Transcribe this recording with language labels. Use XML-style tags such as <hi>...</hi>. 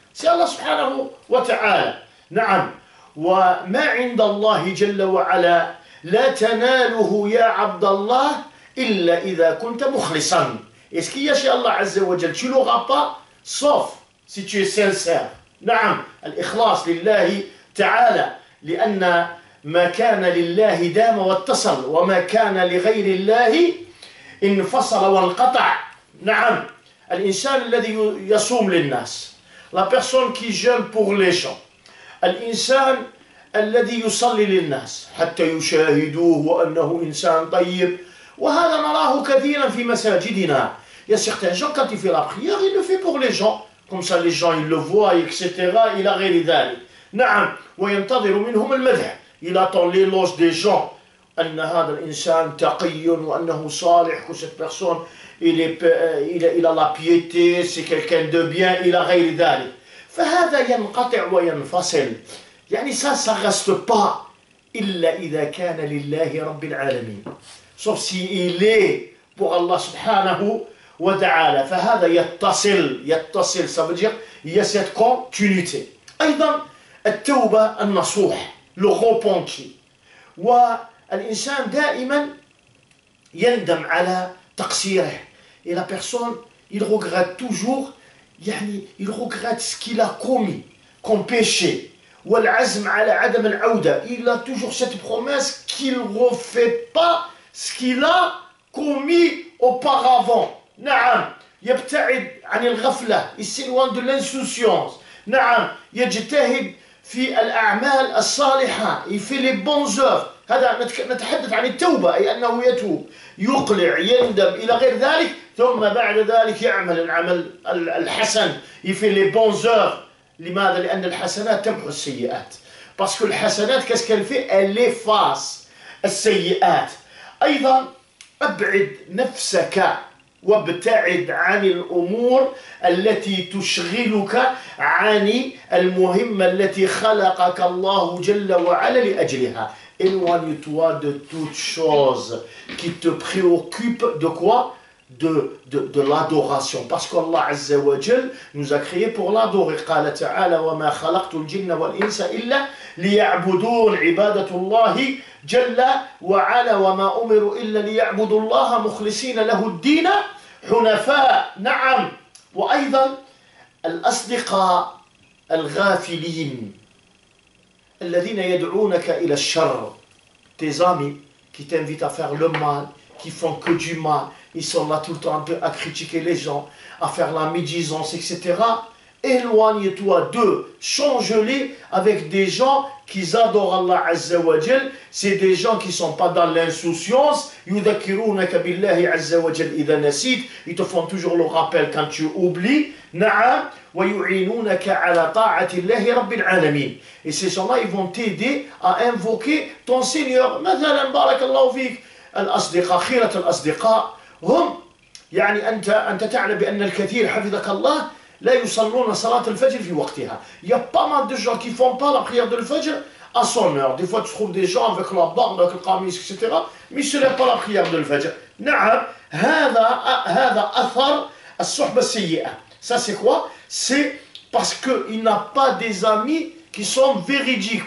<fr>C'est Allah</fr> <ar>سبحانه وتعالى. نعم. وما عند الله جل وعلا لا تناله يا عبد الله إلا إذا كنت مخلصا.</ar> <fr>Et ce qu'il y a chez Allah Azza wa Jal, tu ne l'auras pas sauf si tu es sincère.</fr> <ar>نعم, الإخلاص لله تعالى, لأن ما كان لله دام واتصل وما كان لغير الله انفصل وانقطع. نعم, الإنسان الذي يصوم للناس,</ar> <fr>la personne qui jeûne pour les gens,</fr> <ar>الإنسان الذي يصلي للناس حتى يشاهدوه وأنه إنسان طيب, وهذا نراه كثيرا في مساجدنا. Il y a certains gens, quand il fait la prière, il le fait pour les gens, comme ça les gens ils le voient, etc. إلى غير ذلك. نعم, وينتظر منهم المدح,</ar> <fr>il attend l'éloge des gens,</fr> <ar>أن هذا الإنسان تقي وأنه صالح,</ar> <fr>que cette personne il a la piété, c'est quelqu'un de bien,</fr> <ar>إلى غير ذلك.</ar> <fr>فهذا ينقطع وينفصل.</fr> <ar>يعني</ar> <fr>ça reste pas</fr> <ar>إلا إذا كان لله رب العالمين,</ar> <fr>sauf si il est pour Allah subhanahu wa ta'ala.</fr> <ar>فهذا يتصل,</ar> <fr>ça veut dire il y a cette continuité.</fr> <ar>أيضا التوبة النصوح,</ar> <fr>le repenti.</fr> <ar>والإنسان دائما يندم على تقصيره,</ar> <fr>et la personne il regrette toujours,</fr> <ar>يعني</ar> <fr>il regrette ce qu'il a commis comme péché.</fr> <ar>والعزم على عدم العودة,</ar> <fr>il a toujours cette promesse qu'il ne refait pas ce qu'il a commis auparavant.</fr> <ar>نعم, يبتعد عن الغفلة,</ar> <fr>il s'éloigne de l'insouciance.</fr> <ar>نعم, يجتهد في الأعمال الصالحة,</ar> <fr>il fait les bonnes œuvres.</fr> <ar>هذا نتحدث عن التوبة, أي أنه يتوب, يقلع, يندم إلى غير ذلك, ثم بعد ذلك يعمل العمل الحسن,</ar> <fr>il fait les bonnes œuvres.</fr> <ar>لماذا؟ لأن الحسنات تمحو السيئات.</ar> <fr>Parce que الحسنات qu'est-ce qu'elle fait? Elle efface السيئات.</fr> <ar>أيضا أبعد نفسك وابتعد عن الأمور التي تشغلك عن المهمة التي خلقك الله جل وعلا لأجلها.</ar> <fr>Éloigne-toi de toute chose qui te préoccupe de quoi? de l'adoration. Parce qu'Allah Azza wa Jal nous a créés pour l'adorer.</fr> <ar>قال تعالى وما خلقت الجن والإنس إلا ليعبدون عبادة الله جل وعلا وما أمروا إلا ليعبدوا الله مخلصين له الدين حنفاء. نعم. وأيضا الأصدقاء الغافلين الذين يدعونك إلى الشر.</ar> <fr>Tes amis qui t'invitent à faire le mal, qui font que du mal, ils sont là tout le temps un peu à critiquer les gens, à faire la médisance, etc. Éloigne-toi d'eux, change-les avec des gens qui adorent Allah Azza wa Jal. C'est des gens qui ne sont pas dans l'insouciance.</fr> <ar>يذكرونك بالله عز وجل إذا نسيت.</ar> <fr>Ils te font toujours le rappel quand tu oublies.</fr> <ar>نعم. ويعينونك على طاعة الله رب العالمين.</ar> <fr>Et ces gens-là, ils vont t'aider à invoquer ton Seigneur.</fr> <ar>مثلا بارك الله فيك الأصدقاء خيرة الأصدقاء هم يعني أنت تعلم بأن الكثير حفظك الله لا يصلون صلاة الفجر في وقتها.</ar> <fr>Il y a pas mal de gens qui ne font pas la prière de l'Fajr à son heure. Des fois tu trouves des gens avec la barbe, avec le qamis, etc. Mais ce n'est pas la prière de l'Fajr.</fr> <ar>نعم. هذا أثر الصحبة السيئة.</ar> <fr>Ça c'est quoi? C'est parce qu'il n'a pas des amis qui sont véridiques.</fr>